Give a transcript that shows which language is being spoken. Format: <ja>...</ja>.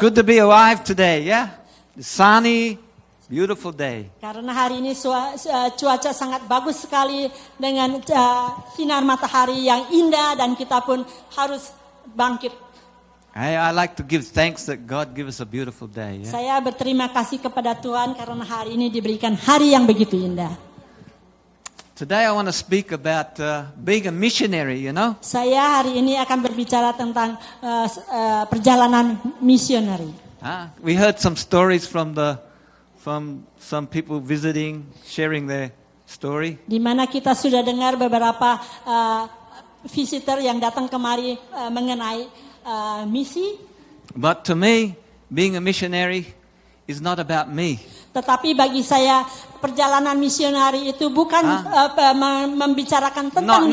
<en>good to be alive today, yeah? The sunny, beautiful day.</en> <id>Karena hari ini cuaca sangat bagus sekali dengan sinar matahari yang indah dan kita pun harus bangkit.</id> <en>I like to give thanks that God give us a beautiful day, yeah?</en> <id>Saya berterima kasih kepada Tuhan karena hari ini diberikan hari yang begitu indah.</id> <en>Today I want to speak about being a missionary, you know?</en> <id>Saya hari ini akan berbicara tentang perjalanan misioneri.</id> <en>We heard some stories from some people visiting, sharing their story.</en> <id>Di mana kita sudah dengar beberapa visitor yang datang kemari mengenai misi.</id> <en>But to me, being a missionary is not about me.</en> <id>Tetapi bagi saya perjalanan misionari itu bukan membicarakan tentang diri</id>